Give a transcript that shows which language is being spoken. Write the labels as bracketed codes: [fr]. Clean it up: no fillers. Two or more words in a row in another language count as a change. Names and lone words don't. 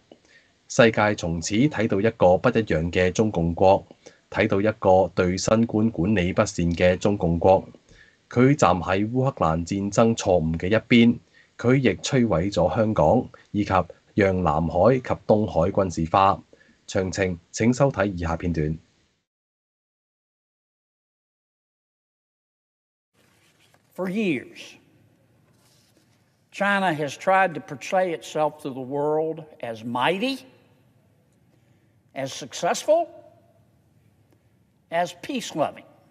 [yue] 世界從此睇到一個不一樣嘅中共國，睇到一個對新冠管理不善嘅中共國。佢站喺烏克蘭戰爭錯誤嘅一邊，佢亦摧毀咗香港，以及讓南海及東海軍事化。詳情請收睇以下片段。 [en] For years, China has tried to portray itself to the world as mighty, as successful, as peace-loving.